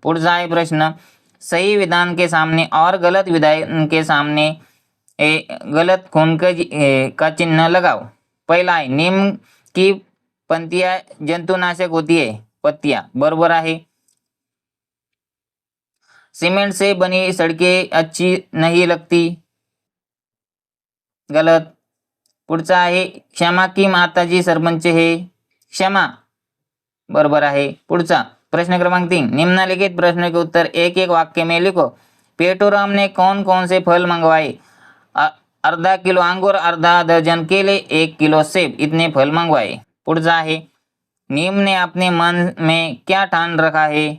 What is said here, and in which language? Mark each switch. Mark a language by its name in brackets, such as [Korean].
[Marathi] पुढचा आहे प्रश्न, [Hindi] सही विधान के सामने और गलत विधान के सामने गलत खून का चिन्ह लगाओ। [Marathi] पहिला आहे, [Hindi] नीम की पंतियां जंतुनाशक होती है, पत्तियां [Marathi] बरोबर आहे। [Hindi] सीमेंट से बनी सड़कें अच्छी नहीं लगती, गलत। [Marathi] पुढचा आहे, [Hindi] क्षमा की माताजी सरपंच है, क्षमा [Marathi] बरोबर आहे। [Hindi] पुढचा प्रश्न क्रमांक 3, निम्नलिखित प्रश्न के उत्तर एक एक वाक्य में लिखो। पेटूराम ने कौन कौन से फल मंगवाए। आधा किलो अंगूर, आधा दर्जन केले, 1 किलो सेब, इतने फल मंगवाए। [Marathi] पुढचा आहे, [Hindi] नीम ने अपने मन में क्या ठान रखा है।